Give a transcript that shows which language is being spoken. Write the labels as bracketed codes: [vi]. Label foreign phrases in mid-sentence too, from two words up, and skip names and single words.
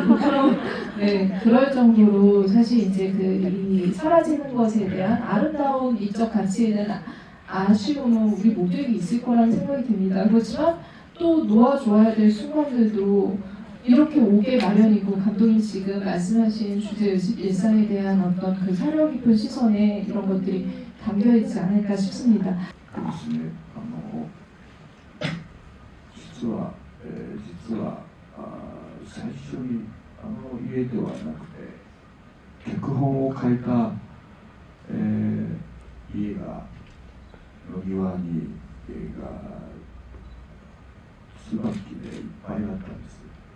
[ko] 네, 그럴 정도로 사실 이제 이 사라지는 것에 대한 아름다운 미적 가치에는 아쉬움은 우리 모두에게 있을 거라는 생각이 듭니다. 그렇지만 또 놓아줘야 될 순간들도 이렇게 오게 마련이고 감독님 지금 말씀하신 주제의식 일상에 대한 어떤 그 사려 깊은 시선에 이런 것들이 담겨 있지 않을까 싶습니다. [ja] ですね、実は最初に家ではなくて脚本を書いた、家がの庭に椿でいっぱいだったんです。